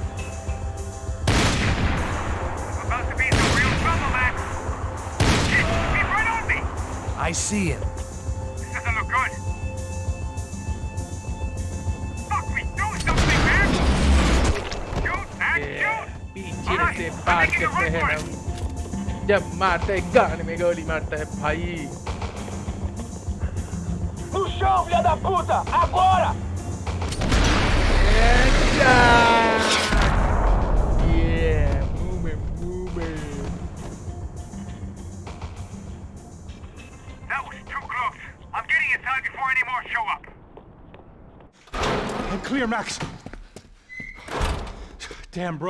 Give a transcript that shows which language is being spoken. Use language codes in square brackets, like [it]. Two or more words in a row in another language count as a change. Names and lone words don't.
[en] I'm about to be in some real trouble, Max! Shit, he's right on me! I see him. This doesn't look good. Fuck me, do something, man! Shoot, Max, shoot! [hi] पीछे से पार करते हैं हम. जब मारते हैं गान में गोली मारता है भाई. [pt] No chão, filha da puta! Agora! [en] Yeah, moving. That was too close. I'm getting inside before any more show up. I'm clear, Max. Damn, bro.